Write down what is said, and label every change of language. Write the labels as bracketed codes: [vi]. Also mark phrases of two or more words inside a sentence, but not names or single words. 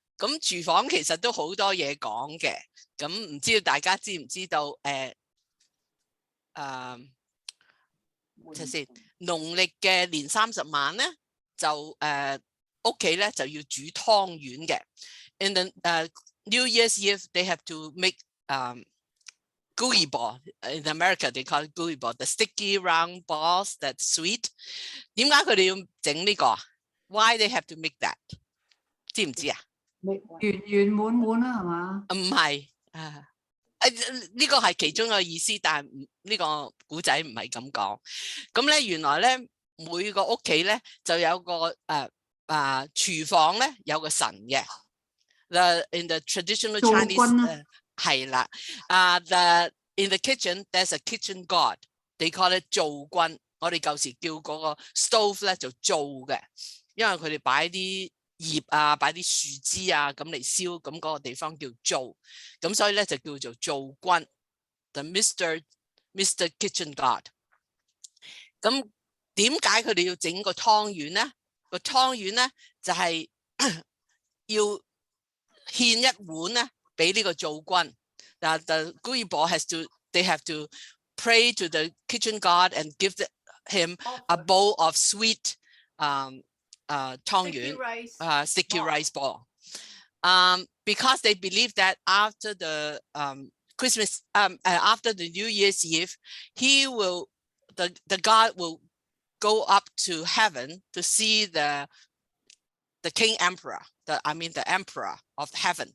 [yue] 咁廚房其實都好多嘢講嘅，咁唔知道大家知唔知道睇先，農曆嘅年30晚咧，就屋企咧就要煮湯圓嘅。 [en] In the New Year's Eve, they have to make gooey ball. In America, they call it gooey ball, the sticky round balls that's sweet. [yue] 點解佢哋要整呢個 ？ [en] Why they have to make that？ [yue] 知唔知啊？圓圓滿滿啦，係嘛？唔係呢個係其中一個意思，但係呢個古仔唔係咁講。咁咧原來咧每個屋企咧就有個廚房咧有個神嘅。 [en] In the traditional Chinese [yue] 係啦 [en] in the kitchen there's a kitchen god. They call it [yue] 灶君。我哋舊時叫嗰個 stove 咧就灶嘅，因為佢哋擺啲葉啊，擺啲樹枝啊咁嚟燒，咁嗰個地方叫灶，咁所以咧就叫做灶君 ， [en] the Mr. [yue] Kitchen God。咁點解佢哋要整個湯圓咧？個湯圓咧就係要獻一碗咧俾呢個灶君。 [en] 嗱 ，the Guibo they have to pray to the kitchen god and give him a bowl of sweet 湯圓 sticky rice ball. Because they believe that after the Christmas, after the New Year's Eve, the God will go up to heaven to see the King Emperor, the Emperor of heaven.